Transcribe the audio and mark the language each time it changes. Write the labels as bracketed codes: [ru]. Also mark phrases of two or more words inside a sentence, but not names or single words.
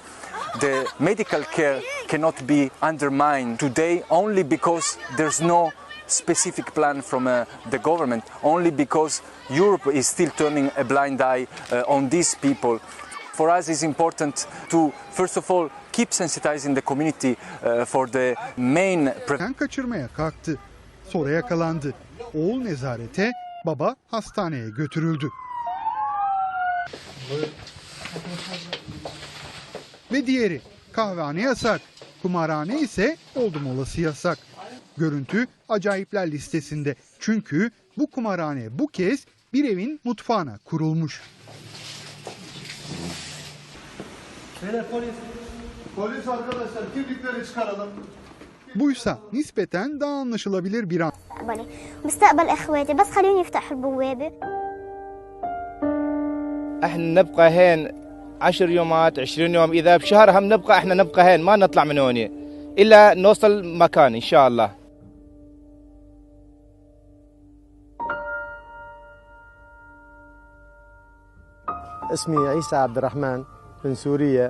[en] The medical care cannot be undermined today only because there's no specific plan from the government, only because Europe is still turning a blind eye on these people. For us it's important to, first of all, keep sensitizing the community for the main... [tr] Kaçırmaya kalktı. Sonra yakalandı. Oğul nezarete, baba hastaneye götürüldü. Ve diğeri kahvehane yasak, kumarhane ise oldum olası yasak. Görüntü acayipler listesinde. Çünkü bu kumarhane bu kez bir evin mutfağına kurulmuş. Polis arkadaşlar kimlikleri çıkaralım. Buysa nispeten daha anlaşılabilir bir an. [ar] مستقبل اخواتي بس خليهم يفتحوا البوابة. احنا نبقى هين 10 يومات 20 يوم اذا بشهر هم نبقى احنا نبقى هين ما نطلع من هون الا نوصل مكان ان شاء الله. اسمي عيسى عبد الرحمن من سوريا.